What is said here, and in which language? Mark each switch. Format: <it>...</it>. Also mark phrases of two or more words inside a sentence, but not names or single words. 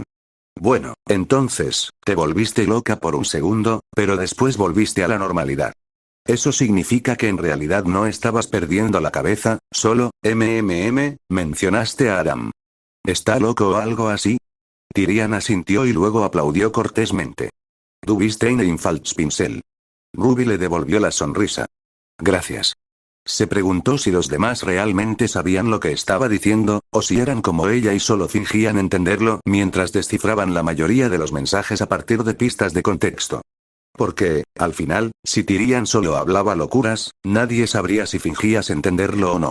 <es>Bueno, entonces, te volviste loca por un segundo, pero después volviste a la normalidad. Eso significa que en realidad no estabas perdiendo la cabeza, solo, mencionaste a Adam. ¿Está loco o algo así? Tyrian asintió y luego aplaudió cortésmente.</es> <de>Du bist ein Falschpinsel.</de> <es>Ruby le devolvió la sonrisa. Gracias. Se preguntó si los demás realmente sabían lo que estaba diciendo, o si eran como ella y solo fingían entenderlo mientras descifraban la mayoría de los mensajes a partir de pistas de contexto. Porque, al final, si Tyrian solo hablaba locuras, nadie sabría si fingías entenderlo o no.</es>